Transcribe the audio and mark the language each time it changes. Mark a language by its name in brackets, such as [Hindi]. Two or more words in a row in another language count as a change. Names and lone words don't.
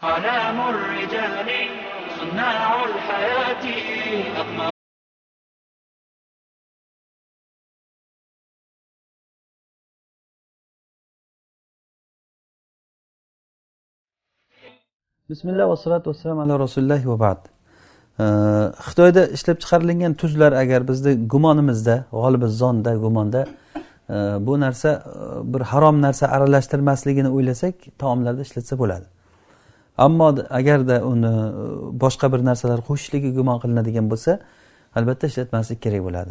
[Arabic] أعلام الرجال صناع الحياة أقمار. بسم الله والصلاة والسلام على رسول الله وبعد. [Uzbek] Xitoyda ishlab chiqarilgan tuzlar agar bizda gumonimizda, g'olibizonda, gumonda bu narsa bir harom narsa aralashtirmasligini o'ylasak, taomlarda ishlatsa bo'ladi. Ammo agarda uni boshqa bir narsalar qo'shishligi gumon qilinadigan bo'lsa, albatta ishlatmaslik kerak bo'ladi.